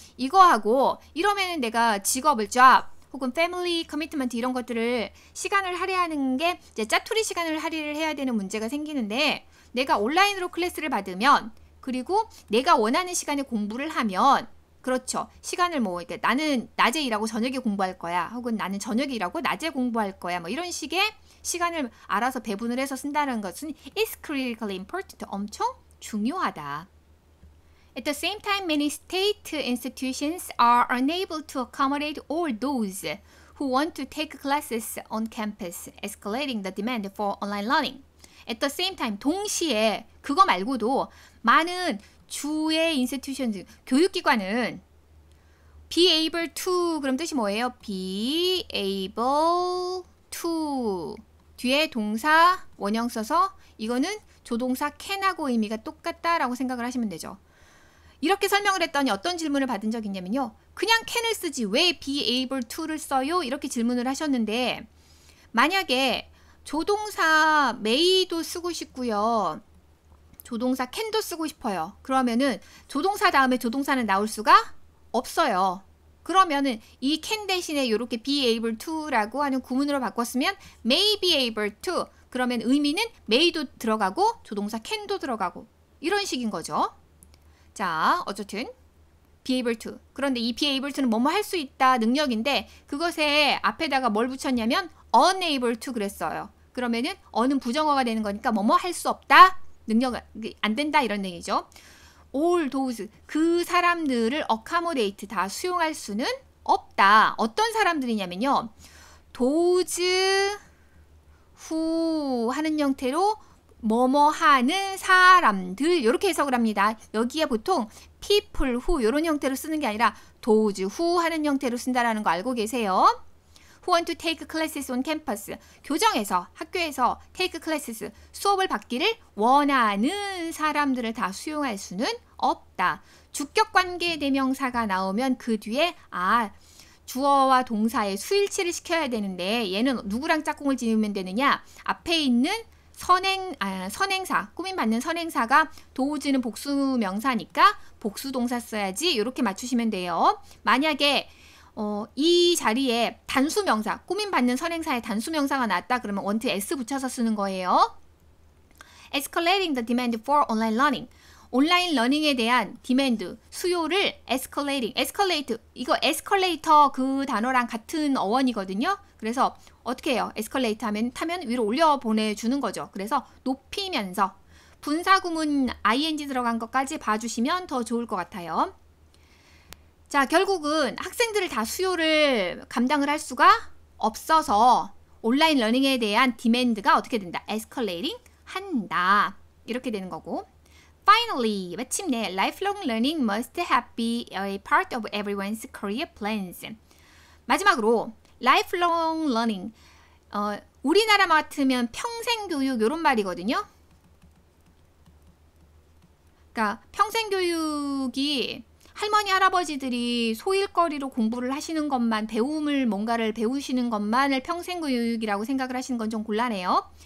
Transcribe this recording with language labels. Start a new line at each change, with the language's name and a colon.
Korean: 이거하고 이러면은 내가 직업을 job 혹은 패밀리 커미트먼트 이런 것들을 시간을 할애하는 게 이제 짜투리 시간을 할애를 해야 되는 문제가 생기는데, 내가 온라인으로 클래스를 받으면 그리고 내가 원하는 시간에 공부를 하면, 그렇죠. 시간을 뭐 그러니까 나는 낮에 일하고 저녁에 공부할 거야. 혹은 나는 저녁에 일하고 낮에 공부할 거야. 뭐 이런 식의 시간을 알아서 배분을 해서 쓴다는 것은
English: is critically important.
Korean: 엄청 중요하다.
English: At the same time, many state institutions are unable to accommodate all those who want to take classes on campus, escalating the demand for online learning. At the same time,
Korean: 동시에 그거 말고도 많은 주의 institutions, 교육기관은
English: be able to,
Korean: 그럼 뜻이 뭐예요?
English: be able to
Korean: 뒤에 동사 원형 써서 이거는 조동사 can하고 의미가 똑같다라고 생각을 하시면 되죠. 이렇게 설명을 했더니 어떤 질문을 받은 적이 있냐면요. 그냥 can을 쓰지 왜
English: be able to
Korean: 를 써요? 이렇게 질문을 하셨는데, 만약에 조동사 may도 쓰고 싶고요. 조동사 can도 쓰고 싶어요. 그러면은 조동사 다음에 조동사는 나올 수가 없어요. 그러면은 이 can 대신에 이렇게 be able to라고 하는 구문으로 바꿨으면
English: may be able to,
Korean: 그러면 의미는 may도 들어가고 조동사 can도 들어가고 이런 식인 거죠. 자, 어쨌든
English: be able to.
Korean: 그런데 이
English: be able to
Korean: 는 뭐뭐 할 수 있다 능력인데, 그것에 앞에다가 뭘 붙였냐면
English: unable to
Korean: 그랬어요. 그러면은 어는 부정어가 되는 거니까 뭐뭐 할 수 없다, 능력 안 된다 이런 얘기죠.
English: all those,
Korean: 그 사람들을 accommodate, 다 수용할 수는 없다. 어떤 사람들이냐면요.
English: those who
Korean: 하는 형태로 뭐뭐 하는 사람들 이렇게 해석을 합니다. 여기에 보통
English: people who
Korean: 이런 형태로 쓰는 게 아니라
English: those who
Korean: 하는 형태로 쓴다라는 거 알고 계세요?
English: Who want to take classes on campus.
Korean: 교정에서, 학교에서 take classes, 수업을 받기를 원하는 사람들을 다 수용할 수는 없다. 주격관계 대명사가 나오면 그 뒤에 주어와 동사의 수일치를 시켜야 되는데 얘는 누구랑 짝꿍을 지으면 되느냐? 앞에 있는 선행사, 꾸밈받는 선행사가 도우즈는 복수명사니까 복수동사 써야지. 이렇게 맞추시면 돼요. 만약에 이 자리에 단수명사, 꾸밈받는 선행사에 단수명사가 나왔다 그러면 want s 붙여서 쓰는 거예요.
English: Escalating the demand for online learning.
Korean: 온라인 러닝에 대한 디맨드, 수요를 escalate, 이거 에스컬레이터 그 단어랑 같은 어원이거든요. 그래서 어떻게 해요? 에스컬레이터 타면 위로 올려 보내주는 거죠. 그래서 높이면서 분사구문 ing 들어간 것까지 봐주시면 더 좋을 것 같아요. 자, 결국은 학생들을 다 수요를 감당을 할 수가 없어서 온라인 러닝에 대한 디맨드가 어떻게 된다? escalating 한다. 이렇게 되는 거고.
English: Finally,
Korean: 마침내
English: lifelong learning must have be a part of everyone's career plans.
Korean: 마지막으로
English: lifelong learning,
Korean: 우리나라 같으면 평생교육 이런 말이거든요. 그러니까 평생교육이 할머니 할아버지들이 소일거리로 공부를 하시는 것만, 뭔가를 배우시는 것만을 평생교육이라고 생각을 하시는 건 좀 곤란해요.